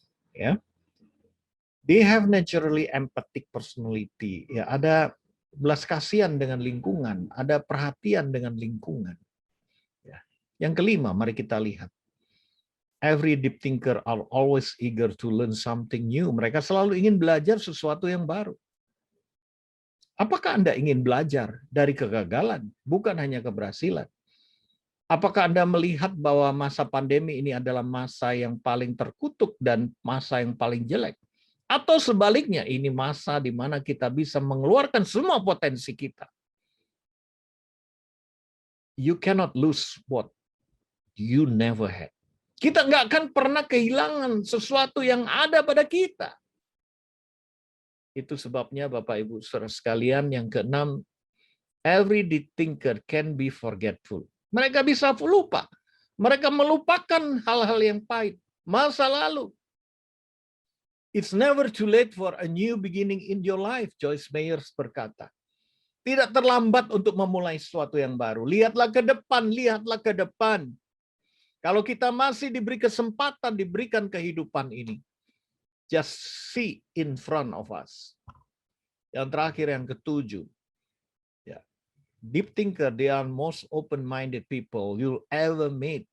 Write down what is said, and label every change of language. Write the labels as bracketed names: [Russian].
[Indonesian] Ya, [English] they have naturally empathic personality. [Indonesian] Ya, ada belas kasihan dengan lingkungan, ada perhatian dengan lingkungan. Ya. Yang kelima, mari kita lihat. [English] Every deep thinker are always eager to learn something new. [Indonesian] Mereka selalu ingin belajar sesuatu yang baru. Apakah Anda ingin belajar dari kegagalan, bukan hanya keberhasilan? Apakah Anda melihat bahwa masa pandemi ini adalah masa yang paling terkutuk dan masa yang paling jelek? Atau sebaliknya, ini masa di mana kita bisa mengeluarkan semua potensi kita? [English] You cannot lose what you never had. [Indonesian] Kita nggak akan pernah kehilangan sesuatu yang ada pada kita. Itu sebabnya Bapak Ibu Saudara sekalian, yang keenam, [English] every deep thinker can be forgetful. [Indonesian] Mereka bisa lupa. Mereka melupakan hal-hal yang pahit, masa lalu. [English] It's never too late for a new beginning in your life, Joyce Meyers [Indonesian] berkata. Tidak terlambat untuk memulai sesuatu yang baru. Lihatlah ke depan, lihatlah ke depan. Kalau kita masih diberi kesempatan, diberikan kehidupan ini, [English] just see in front of us. [Indonesian] Yang terakhir, yang ketujuh, ya, [English] deep thinker, they are most open-minded people you'll ever meet.